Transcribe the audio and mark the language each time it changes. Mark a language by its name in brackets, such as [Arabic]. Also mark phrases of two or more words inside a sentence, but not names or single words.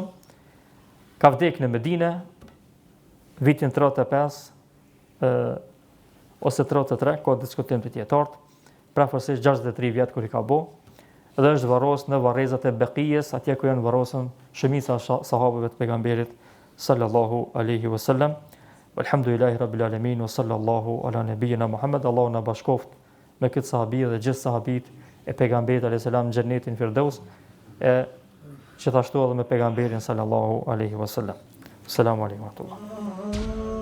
[Albanian] Ka vdekë në Medinë vitin 35 ose 33, ka diskutim të dietarët, prafërsisht 63 vjet kur i ka bë, dhe është varros në varrezat e Beqijes, atje ku janë varrosur shumica sahabëve të pejgamberit [Arabic] صلى الله عليه وسلم. الحمد لله رب العالمين وصلى الله على نبينا محمد. [Albanian] Allahu na bashkoft me këtë sahabi dhe gjithë sahabit e pejgamberit [Arabic] عليه السلام [Albanian] në xhenetin Firdaus, e gjithashtu edhe me pejgamberin [Arabic] صلى الله عليه وسلم. السلام عليكم ورحمة الله.